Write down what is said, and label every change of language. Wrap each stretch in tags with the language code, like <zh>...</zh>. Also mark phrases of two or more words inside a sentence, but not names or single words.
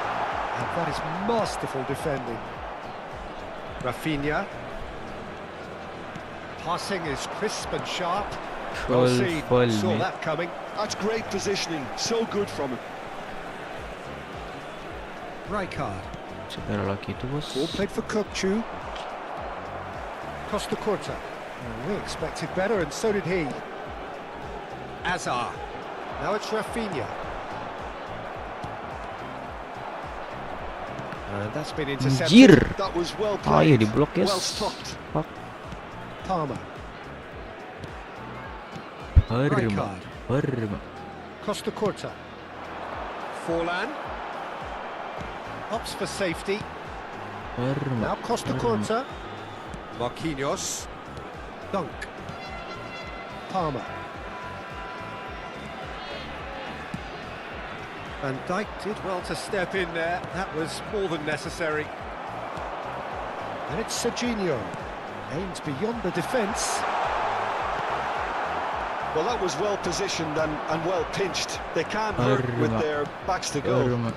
<en>And that is masterful defending. Rafinha. Passing is crisp and sharp. Well seen. Saw that coming. That's great positioning. So good from him. Rijkaard.</en> <id>Segera lagi itu bos.</id> <en>Ball played for Kukcu. Costa Curta. We expected better, and so did he. Azar. Now it's Rafinha. And that's been intercepted. Anjir. That was well</en> <id>Ah iya</id> <en>played.</en> <id>diblok guys.</id> <en>Well stopped. Pak. Palmer. Perma. Costa Curta. Forlan. Opts for safety. Now Costa Curta. Marquinhos. Dunk. Palmer. Van Dijk did well to step in there. That was more than necessary. And it's Serginho. Aims beyond the defence. Well, that was well positioned and well pinched. They can't hurt with their backs to goal.</en>